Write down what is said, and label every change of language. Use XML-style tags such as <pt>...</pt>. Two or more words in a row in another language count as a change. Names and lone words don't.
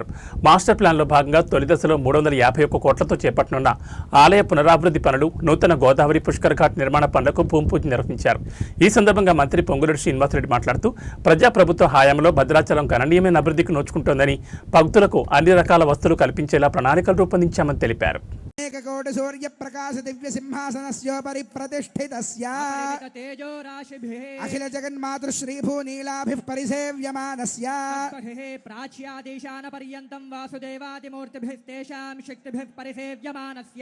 <te>మాస్టర్ ప్లాన్లో భాగంగా తొలి దశలో 351 కోట్లతో చేపట్టనున్న ఆలయ పునరాభివృద్ధి పనులు, నూతన గోదావరి పుష్కర్ ఘాట్ నిర్మాణ పనులకు భూమి పూజ నిర్వహించారు. ఈ సందర్భంగా మంత్రి పొంగులేటి శ్రీనివాసరెడ్డి మాట్లాడుతూ ప్రజాప్రభుత్వ హయాంలో భద్రాచలం గణనీయమైన అభివృద్ధికి నోచుకుంటోందని, భక్తులకు అన్ని రకాల వస్తువులు కల్పించేలా ప్రణాళికలు రూపొందించామని తెలిపారు.</te> <sa>कोटि सूर्य प्रकाश दिव्य सिंहासनस्योपरि प्रतिष्ठितस्य अखिल जगन्मातृ श्रीभू नीलाभिः परिसेव्यमानस्य प्राच्यादेशान पर्यन्तं वासुदेवादिमूर्तिभिः तेषां शक्तिभिः परिसेव्यमानस्य</sa>